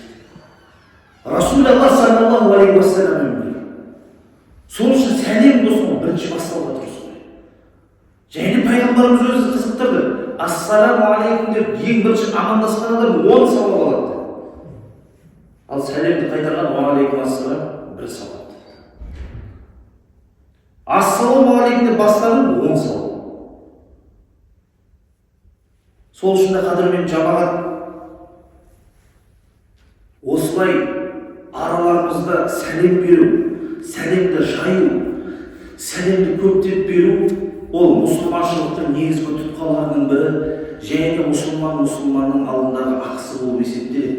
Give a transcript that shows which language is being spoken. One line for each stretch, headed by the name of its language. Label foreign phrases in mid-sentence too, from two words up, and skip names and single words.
Arabic: رسول الله صلى الله عليه وسلم
Kazakh: сол үшін сәлем болсын, бірінші бастауға тұрсын. Және пайғамбарымыз өзі қызықтырды.
Arabic: السلام عليكم
Kazakh: деп ең бірінші амандасқан адам 10 сауап алады. Ал сәлемді қайтарған
Arabic: وعليكم السلام
Kazakh: бір сауап.
Arabic: السلام عليكم
Kazakh: деп бастаған 10 сауап. Сол үшін де қадірмен жамағат осылай араларымызда сәлем беру, сәлемді жаю, сәлемді көптеп беру ол мұсылманшылықтың негізгі тұтқаларының бірі, және мұсылманның алдындағы ақысы болып есептеледі.